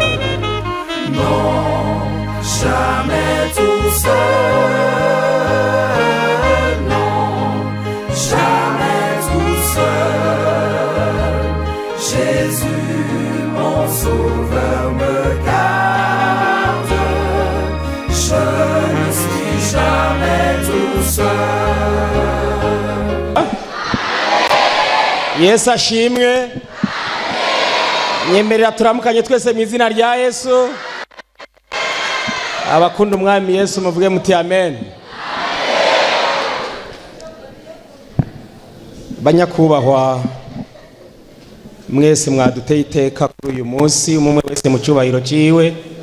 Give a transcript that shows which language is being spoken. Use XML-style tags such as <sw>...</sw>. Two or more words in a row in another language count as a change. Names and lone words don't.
<fr>Non, jamais tout seul, non, jamais tout seul. Jésus, mon sauveur, me garde. Je ne suis jamais tout seul.</fr> <rn>Yesu ashimwe. Nyemerera turamukanye twese mu izina rya Yesu. Abakunda umwami Yesu muvuge muti amen. Banyakubahwa mwese mwaduteye iteka kuri uyu munsi, umwe wese mu cyubahiro ciwe.</rn>